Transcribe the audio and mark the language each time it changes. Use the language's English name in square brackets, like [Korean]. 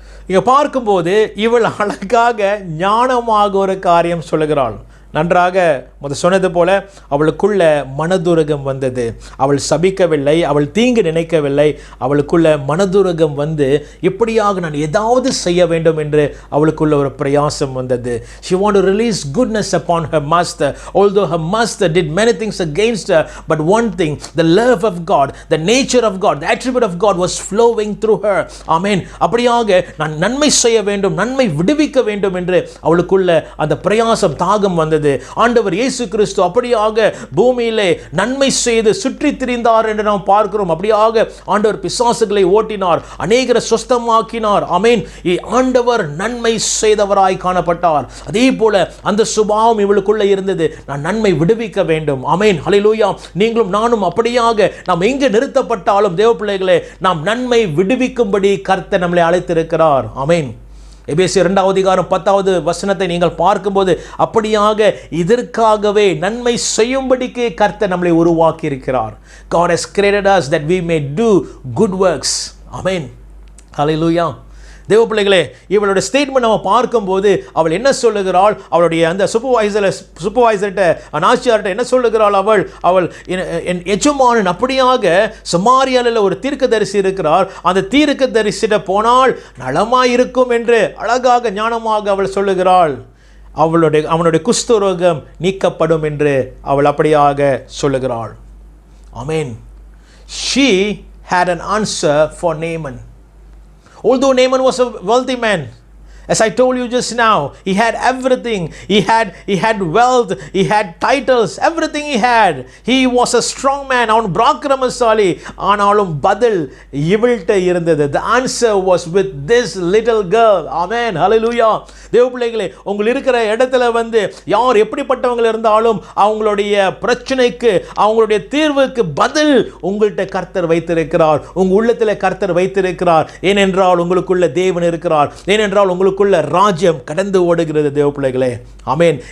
[Tamil] இங்க பார்க்கும்போது இவள் அழகாக ஞானமாக ஒரு காரியம் சொல்லுகிறாள். நன்றாக சொன்னது போல அவளுக்குள்ள மனதுருகம் வந்தது. அவள் சபிக்கவில்லை, அவள் தீங்கு நினைக்கவில்லை. அவளுக்குள்ள மனதுருகம் வந்து எப்படியாக நான் ஏதாவது செய்ய வேண்டும் என்று அவளுக்குள்ள ஒரு பிரயாசம் வந்தது. [English] She wanted to release goodness upon her master, although her master did many things against her, but one thing, the love of God, the nature of God, the attribute of God was flowing through her. Amen. [Tamil] அப்படியாக நான் நன்மை செய்ய வேண்டும், நன்மை விடுவிக்க வேண்டும் என்று அவளுக்குள்ள அந்த பிரயாசம், தாகம் வந்தது. ஆண்டவர் இயேசு கிறிஸ்து அப்படியாக பூமியிலே நன்மை செய்து சுற்றி திரிந்தார் என்று நாம் பார்க்கிறோம். அப்படியாக ஆண்டவர் பிசாசுகளை ஓட்டினார், அநேகரை சுஸ்தமாக்கினார். ஆமென். ஆண்டவர் நன்மை செய்தவராய் காணப்பட்டார். அதே போல அந்த சுபாவம் இவளுக்குள்ள இருந்தது. நான் நன்மை விடுவிக்க வேண்டும். ஆமென். ஹல்லேலூயா. நீங்களும் நானும் அப்படியாக நாம் எங்கே நிறுத்தப்பட்டாலும் தேவ பிள்ளைகளே, நாம் நன்மை விடுவிக்கும்படி கர்த்தர் நம்மளை அழைத்திருக்கிறார். ஆமென். எபேசியர் 2வது அதிகாரம் 10வது வசனத்தை நீங்கள் பார்க்கும்போது அப்படியாக இதற்காகவே நன்மை செய்யும்படிக்கு கர்த்தர் நம்மளை உருவாக்கி இருக்கிறார். [English] God has created us that we may do good works. Amen. Hallelujah. [Tamil] தேவ பிள்ளைகளே, இவளுடைய ஸ்டேட்மெண்ட் நம்ம பார்க்கும்போது அவள் என்ன சொல்லுகிறாள்? அவளுடைய அந்த சூப்பர்வைசர்கிட்ட, நாச்சியார்கிட்ட என்ன சொல்லுகிறாள்? அவள் என் எஜமானன் அப்படியாக சமாரியாவில் ஒரு தீர்க்கதரிசி இருக்கிறார், அந்த தீர்க்கதரிசிட போனால் நலமாயிருக்கும் என்று அழகாக ஞானமாக அவள் சொல்லுகிறாள். அவனுடைய குஷ்டரோகம் நீக்கப்படும் என்று அவள் அப்படியாக சொல்லுகிறாள். ஆமென். [English] She had an answer for Naaman. Although Naaman was a wealthy man, as I told you just now, he had everything. He had wealth, he had titles, everything he had. He was a strong man. [Tamil] அவன் பராக்கிரமசாலி. ஆனாலும் பதில் இவள்கிட்ட இருந்தது. [English] The answer was with this little girl. Amen. Hallelujah. [Tamil] தேவ பிள்ளைகளே, உங்கள் இருக்கிற இடத்துல யார் எப்படிப்பட்டவங்க இருந்தாலும் அவங்களுடைய பிரச்சனைக்கு, அவங்களுடைய தீர்வுக்கு பதில் உங்கள்கிட்ட கர்த்தர் வைத்திருக்கிறார். உங்க உள்ளத்தில் கர்த்தர் வைத்திருக்கிறார். ஏனென்றால் உங்களுக்குள்ள தேவன் இருக்கிறார். ஏனென்றால் உங்களுக்கு ராஜ்யம் கடந்து ஓடுகிறது. தேவ பிள்ளைகளே, ஆமென்.